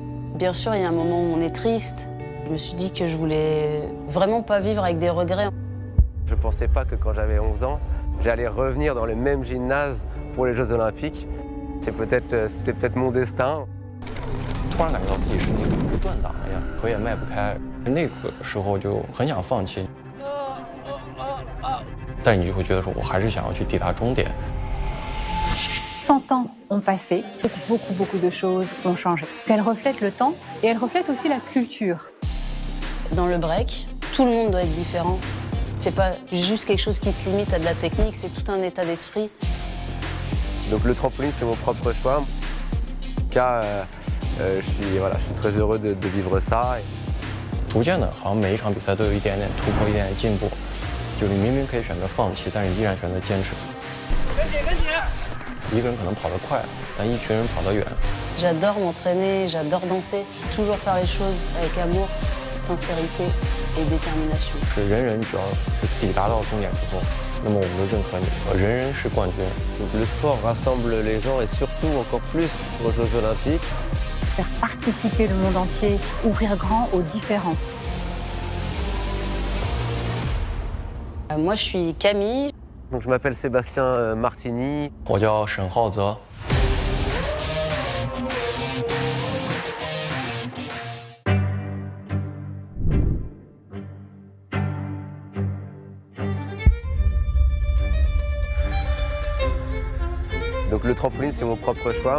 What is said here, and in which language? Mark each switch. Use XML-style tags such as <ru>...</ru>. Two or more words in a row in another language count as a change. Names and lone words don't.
<fr>Bien sûr, il y a un moment où on est triste. Je me suis dit que je voulais vraiment pas vivre avec des regrets. Je pensais pas que quand j'avais 11 ans, j'allais revenir dans le même gymnase pour les Jeux Olympiques. C'était peut-être mon destin.</fr> <zh>突然感觉到自己身体可能是断档了呀，腿也迈不开，那个时候就很想放弃。但你就会觉得说，我还是想要去抵达终点。</zh> <fr>100 ans ont passé, beaucoup de choses ont changé. Elle reflète le temps et elle reflète aussi la culture. Dans le break, tout le monde doit être différent. C'est pas juste quelque chose qui se limite à de la technique, c'est tout un état d'esprit. Donc le trampoline, c'est mon propre choix. En tout cas, je suis très heureux de vivre ça.</fr> <zh>逐渐的，好像每一场比赛都有一点点突破，一点点进步。就是明明可以选择放弃，但是依然选择坚持。一个人可能跑得快，但一群人跑得远。</zh> <fr>J'adore m'entraîner, j'adore danser, toujours faire les choses avec amour, sincérité et détermination.</fr> <zh>是人人只要去抵达到终点之后，那么我们就认可你，人人是冠军。</zh> <fr>Le sport rassemble les gens et surtout encore plus aux Jeux Olympiques. Faire participer le monde entier, ouvrir grand aux différences. Moi, je suis Camille. Donc je m'appelle Sébastien Martini.</fr> <zh>我叫沈浩泽。</zh> <fr>Donc le trampoline, c'est mon propre choix.</fr>